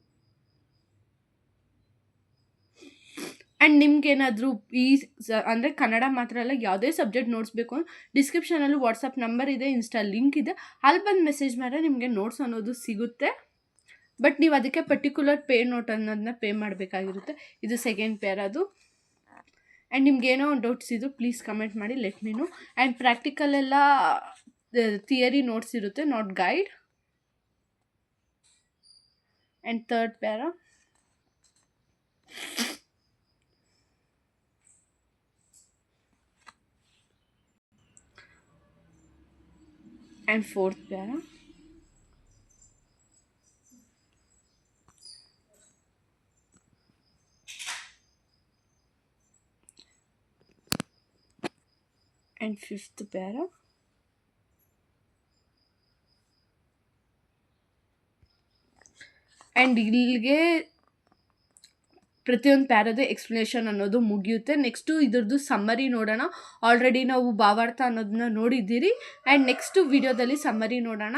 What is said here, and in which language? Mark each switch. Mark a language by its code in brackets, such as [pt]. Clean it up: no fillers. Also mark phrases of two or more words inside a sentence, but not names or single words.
[kn] ಆ್ಯಂಡ್ ನಿಮ್ಗೇನಾದರೂ ಅಂದರೆ ಕನ್ನಡ ಮಾತ್ರ ಅಲ್ಲ, ಯಾವುದೇ [en] subject notes [kn] ಬೇಕು ಅಂದ್ರೆ ಡಿಸ್ಕ್ರಿಪ್ಷನಲ್ಲಿ [en] WhatsApp number [kn] ಇದೆ, [en] Insta link [kn] ಇದೆ, ಅಲ್ಲಿ ಬಂದು ಮೆಸೇಜ್ ಮಾಡಿದ್ರೆ ನಿಮಗೆ ನೋಟ್ಸ್ ಅನ್ನೋದು ಸಿಗುತ್ತೆ. ಬಟ್ ನೀವು ಅದಕ್ಕೆ [en] particular note [kn] ಅನ್ನೋದನ್ನ ಪೇ ಮಾಡಬೇಕಾಗಿರುತ್ತೆ. ಇದು [en] second para. [kn] ಆ್ಯಂಡ್ ನಿಮ್ಗೇನೋ ಒಂದು ಡೌಟ್ಸ್ ಇದ್ದು [en] please comment [kn] ಮಾಡಿ, [en] let me know. [kn] ಆ್ಯಂಡ್ ಪ್ರಾಕ್ಟಿಕಲ್ ಎಲ್ಲ [en] theory notes [kn] ಇರುತ್ತೆ, [en] not guide. And third para, and fourth para, and fifth para, [kn] ಆ್ಯಂಡ್ ಇಲ್ಲಿಗೆ ಪ್ರತಿಯೊಂದು ಪ್ಯಾರದು ಎಕ್ಸ್ಪ್ಲನೇಷನ್ ಅನ್ನೋದು ಮುಗಿಯುತ್ತೆ. ನೆಕ್ಸ್ಟು ಇದ್ರದ್ದು ಸಮ್ಮರಿ ನೋಡೋಣ. ಆಲ್ರೆಡಿ ನಾವು ಭಾವಾರ್ಥ ಅನ್ನೋದನ್ನ ನೋಡಿದ್ದೀರಿ. ಆ್ಯಂಡ್ [en] next video [kn] ಸಮ್ಮರಿ ನೋಡೋಣ.